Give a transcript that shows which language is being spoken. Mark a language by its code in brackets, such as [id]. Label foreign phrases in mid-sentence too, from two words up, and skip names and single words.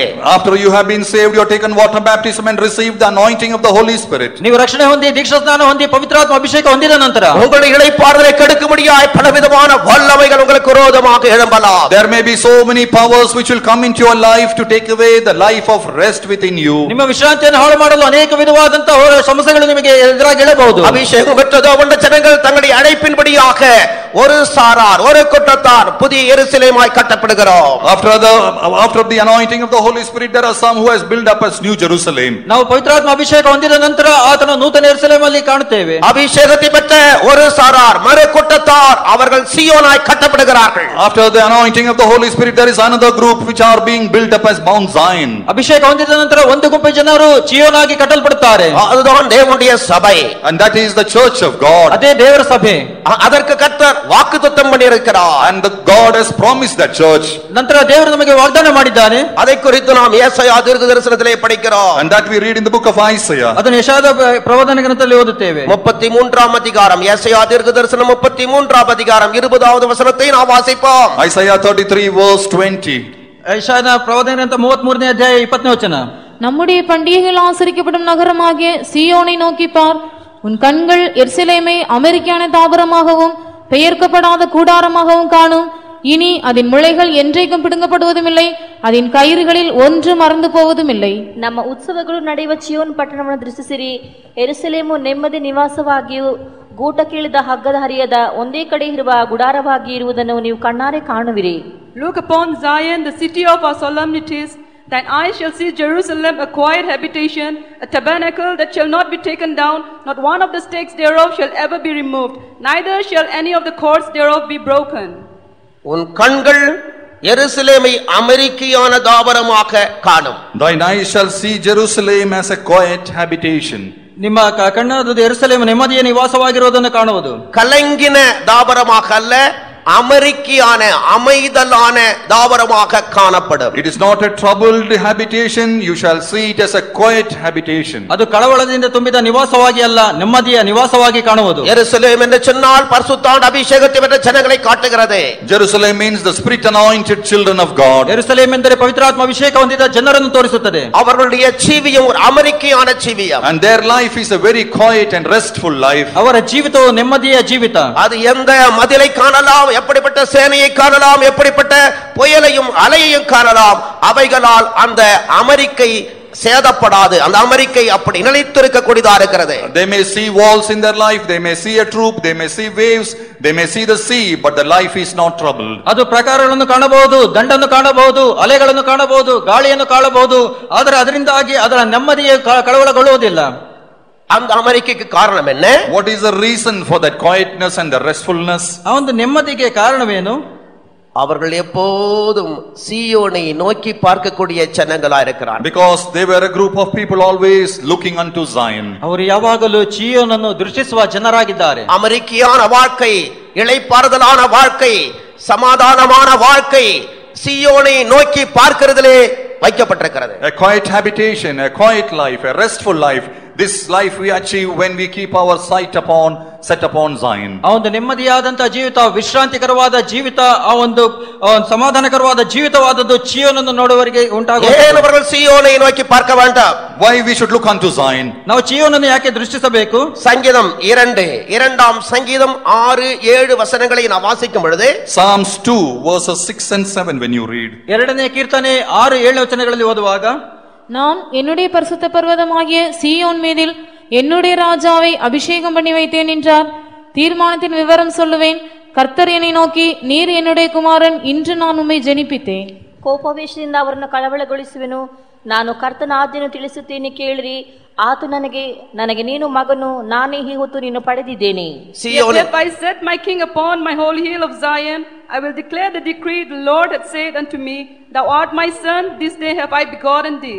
[en] after you have been saved, you have taken water baptism and received the anointing of the Holy Spirit. [kn] ನೀವು ರಕ್ಷಣೆ ಹೊಂದಿ ದೀಕ್ಷಾ ಸ್ನಾನ ಹೊಂದಿ ಪವಿತ್ರಾತ್ಮ ಅಭಿಷೇಕ ಹೊಂದಿದ ನಂತರ [ta] உங்களுடைய இளைப்பாறுதலை கெடுக்கும்படியாய் பலவிதமான வல்லமைகள் உங்களுக்கு விரோதமாக எழும்பலாம். [en] There may be so many powers which will come into your life to take away the life of rest within you. [kn] ನಿಮ್ಮ ವಿಶ್ರಾಂತಿಯನ್ನು ಹಾಳು ಮಾಡಲು ಅನೇಕ ವಿಧವಾದಂತಹ ಸಮಸ್ಯೆಗಳು ನಿಮಗೆ ಎದುರಾಗಿ ಏಳಬಹುದು. [ta] அபிஷேகம் பெற்றதோ உள்ள ஜனங்கள் தங்களுடைய அழைப்பின்படியாக ஒரு சாரார் ஒரு கூட்டத்தார் புதிய எருசலேமாய் கட்டப்படுகிறோம். [en] After the anointing of the Holy Spirit, there are some who has built up as New Jerusalem. [kn] ನಾವು ಪವಿತ್ರಾತ್ಮ ಅಭಿಷೇಕ ಹೊಂದಿದ ನಂತರ ಆತನ ನೂತನ ಯೆರೂಸಲೇಮಲ್ಲಿ ಕಾಣುತ್ತೇವೆ. [ta] அபிஷேகத்தை பெற்ற ஒரு சாரார் மறு கூட்டத்தார் அவர்கள் சீயோனாய் கட்டப்படுகிறார்கள். [en] After the anointing of the Holy Spirit, there is another group which are being built up as Mount Zion. [kn] ಅಭಿಷೇಕ ಹೊಂದಿದ ನಂತರ ಒಂದು ಗುಂಪು ಜನರು ಚೀಯೋನಾಗಿ ಕಟ್ಟಲ್ಪಡುತ್ತಾರೆ. [ta] அதுதான் தேவனுடைய சபை. [en] And that is the church of God. [kn] ಅದೇ ದೇವರ ಸಭೆ. [ta] அதற்கு கர்த்தர் வாக்குத்தத்தம் பண்ணியிருக்கிறார். [en] And God has promised that church. [kn] ನಂತರ ದೇವರು ನಮಗೆ ವಾಗ್ದಾನ ಮಾಡಿದ್ದಾನೆ. [ta] அதை குறித்து நாம் ஏசாயா தீர்க்கதரிசனத்திலே படிக்கிறோம். [en] And that we read in the book of Isaiah. [kn] ಅದನ್ನು ಯೆಶಾಯದ ಪ್ರವಾದನ ಗ್ರಂಥದಲ್ಲಿ ಓದುತ್ತೇವೆ. [ta] 33ஆம் அதிகாரம் ஏசாயா தீர்க்கதரிசனம் 33ஆம் அதிகாரம் 20வது வசனத்தை நாம் வாசிப்போம். [en] Isaiah 33 verse 20. [kn] ಯೆಶಾಯನ ಪ್ರವಾದನ ಗ್ರಂಥ 33ನೇ ಅಧ್ಯಾಯ 20ನೇ ವಚನ. [ta] நம்முடைய பண்டிகைகள் ஆசரிக்கப்படும் நகரமாகிய சீயோனை நோக்கி பார். உன் கண்கள் எருசலேமை அமெரிக்கான தாவரமாகவும் பெயர்க்கப்படாத கூடாரமாகவும் காணும். இனி அதன் முளைகள் என்றைக்கும் பிடுங்கப்படுவதும் இல்லை, அதன் கயிறுகளில் ஒன்று மறந்து போவதும் இல்லை. [kn] ನಮ್ಮ ಉತ್ಸವಗಳು ನಡೆಯುವ ಚಿಯೋನ್ ಪಟ್ಟಣವನ್ನು ದೃಷ್ಟಿಸಿರಿ. ಯೆರೂಸಲೇಮು ನೆಮ್ಮದಿ ನಿವಾಸವಾಗಿಯೂ ಗೂಟಕ್ಕಿಳಿದ ಹಗ್ಗದ ಹರಿಯದ ಒಂದೇ ಕಡೆ ಇರುವ ಗುಡಾರವಾಗಿ ಇರುವುದನ್ನು ನೀವು ಕಣ್ಣಾರೆ ಕಾಣುವಿರಿ. [en] Look upon Zion, the city of our solemnities, thine eyes shall see Jerusalem a quiet habitation, a tabernacle that shall not be taken down, not one of the stakes thereof shall ever be removed, neither shall any of the cords thereof be broken. [ta] உன் கண்கள் எருசலேமை அமைதியான தாபரமாக காணும். [en] Thine eyes shall see Jerusalem as a quiet habitation. [kn] ನಿಮ್ಮ ಕಣ್ಣದು ಯೆರೂಸಲೇಮ್ ನೆಮ್ಮದಿಯ ನಿವಾಸವಾಗಿರುವುದನ್ನು ಕಾಣುವುದು. [ta] கலங்கின தாபரமாக அல்ல, அமைதியான அமைதலான தாவரமாக காணப்படும். [en] It is not a troubled habitation, you shall see it as a quiet habitation. [kn] ಅದು ಕಳವಳದಿಂದ ತುಂಬಿದ ನಿವಾಸವಾಗಿ ಅಲ್ಲ, ನೆಮ್ಮದಿಯ ನಿವಾಸವಾಗಿ ಕಾಣುವುದು. ಯೆರೂಸಲೇಮ್ ಎಂದು [ta] சொன்னால் பரிசுத்தாண்ட அபிஷேகத்தை பெற்ற ஜனங்களை காட்டுகிறது. [en] Jerusalem means the spirit anointed children of God. [kn] ಯೆರೂಸಲೇಮ್ ಎಂದರೆ ಪವಿತ್ರಾತ್ಮ ಅಭಿಷೇಕ ಹೊಂದಿದ ಜನರನ್ನು ತೋರಿಸುತ್ತದೆ. [ta] அவர்களுடைய ஜீவியம் ஒரு அமைதியான ஜீவியம். [en] And their life is a very quiet and restful life. [kn] ಅವರ ಜೀವಿತವು ನೆಮ್ಮದಿಯ ಜೀವಿತ. [ta] அது எந்த மதிலை காணலாம், எப்படிப்பட்ட சேனையை காணலாம், எப்படிப்பட்ட புயலையும் அலையையும் காணலாம், அவைகளால் அந்த அமெரிக்கை சேதப்படாது. அந்த அமெரிக்கை அப்படி நிலைத்திருக்க கூடியதா இருக்கிறது. [en] They may see walls in their life, they may see a troop, they may see waves, they may see the sea, but the life is not troubled. [kn] ಅದು ಪ್ರಕಾರಗಳನ್ನು ಕಾಣಬಹುದು, ದಂಡನ್ನು ಕಾಣಬಹುದು, ಅಲೆಗಳನ್ನು ಕಾಣಬಹುದು, ಗಾಳಿಯನ್ನು ಕಾಣಬಹುದು, ಆದರೆ ಅದರಿಂದಾಗಿ ಅದರ ನೆಮ್ಮದಿಯ ಕಳವಳಗೊಳ್ಳುವುದಿಲ್ಲ. [ta] அந்த அமெரிக்கைக்கு காரணம் என்ன? [en] What is the reason for that quietness and the restfulness? [kn] ಆ ಒಂದು ನೆಮ್ಮದಿಗೆ ಕಾರಣವೇನು? [ta] அவர்கள் எப்போதும் சீயோனை நோக்கி பார்க்கக்கூடிய ஜனங்களா இருக்கிறார். [en] Because they were a group of people always looking unto Zion. [kn] ಅವರು ಯಾವಾಗಲೂ ಚೀಯೋನನ್ನು ದೃಷ್ಟಿಸುವ ಜನರಾಗಿದ್ದಾರೆ. [ta] அமெரிக்கையான வாழ்க்கை, இளைப்பாறுதலான வாழ்க்கை, சமாதானமான வாழ்க்கை சீயோனை நோக்கி பார்க்கிறதிலே வைக்கப்பட்டிருக்கிறது. [en] A quiet habitation, a quiet life, a restful life. This life we achieve when we keep our sight set upon Zion. [kn] ಆ ಒಂದು ನೆಮ್ಮದಿಯಾದಂತ ಜೀವಿತ, ವಿಶ್ರಾಂತಿಕರವಾದ ಜೀವಿತ, ಆ ಒಂದು ಸಮಾಧಾನಕರವಾದ ಜೀವಿತವಾದದ್ದು ಚೀಯೋನನ್ನು ನೋಡುವವರಿಗೆ ಉಂಟಾಗುತ್ತದೆ. [ta] ஏன் அவர்கள் சீயோனை நோக்கி பார்க்க வேண்டாம்? [en] Why we should look unto Zion? [kn] ನಾವು ಚೀಯೋನನ್ನು ಯಾಕೆ ದೃಷ್ಟಿಸಬೇಕು? [ta] சங்கீதம் 2 சங்கீதம் 6-7 வசனங்களை நாம் வாசிக்கும் பொழுது, [en] Psalms 2 verses 6 and 7 when you read. [kn] ಎರಡನೇ ಕೀರ್ತನೆ 6-7 ವಚನಗಳಲ್ಲಿ ಓದುವಾಗ, [ta] நான் என்னுடைய பரிசுத்த பர்வதமாகிய சீயோன் மீதில் என்னுடைய ராஜாவை அபிஷேகம் பண்ணி வைத்தேன் என்றார். தீர்மானத்தின் விவரம் சொல்லுவேன். கர்த்தர் என்னை நோக்கி, நீர் என்னுடைய குமாரன், இன்று நான் உம்மை ஜெனிப்பித்தேன். [kn] ಕೋಪಾವೇಶದಿಂದ ಅವರನ್ನು ಕಳವಳಗೊಳಿಸುವೆನು. ನಾನು ಕರ್ತನ ಆಜ್ಞೆಯನ್ನು ತಿಳಿಸುತ್ತೇನೆ, ಕೇಳಿರಿ. ಆತ ನನಗೆ ನೀನು ಮಗನು, ನಾನೇ ಈ ಹೊತ್ತು ನಿನ್ನ ಪಡೆದಿದ್ದೇನೆ. [en] If I set my king upon my holy hill of Zion, I will declare the decree the Lord hath said unto me, Thou art my son, this day have I begotten thee.